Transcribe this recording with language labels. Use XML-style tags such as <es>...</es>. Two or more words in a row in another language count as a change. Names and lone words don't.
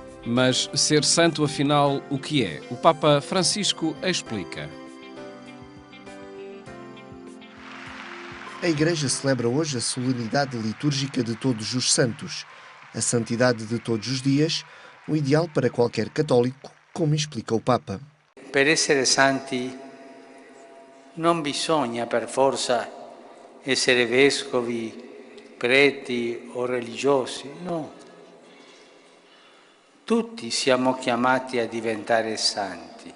<pt>Mas ser santo, afinal, o que é? O Papa Francisco explica. A Igreja celebra hoje a solenidade litúrgica de Todos os Santos, a santidade de todos os dias, o ideal para qualquer católico, como explica o Papa.</pt> <it>Per essere santi non bisogna per forza essere vescovi, preti o religiosi, no. Tutti siamo chiamati a diventare santi.</it>